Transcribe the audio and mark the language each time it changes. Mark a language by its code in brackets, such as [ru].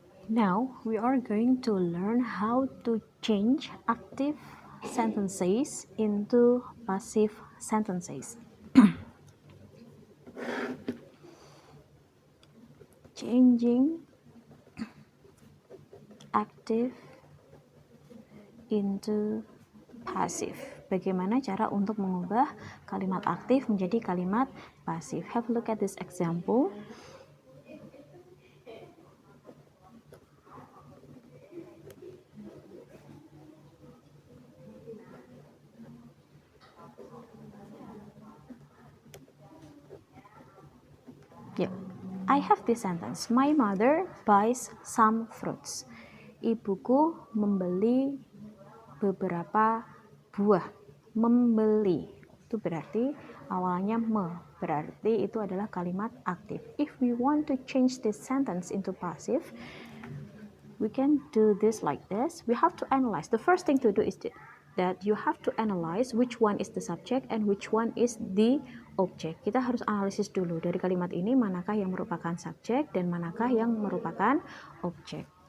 [en] Now we are going to learn how to change active sentences into passive sentences. Changing active into passive. [id] Bagaimana cara untuk mengubah kalimat aktif menjadi kalimat pasif? [en] Have a look at this example. Yep. I have this sentence. My mother buys some fruits. [id] Ibuku membeli beberapa buah. Membeli itu berarti awalnya berarti itu adalah kalimat aktif. [en] If we want to change this sentence into passive, we can do this like this. We have to analyze. The first thing to do is that you have to analyze which one is the subject and which one is the object. [id] Kita harus analisis dulu dari kalimat ini manakah yang merupakan subjek dan manakah yang merupakan objek.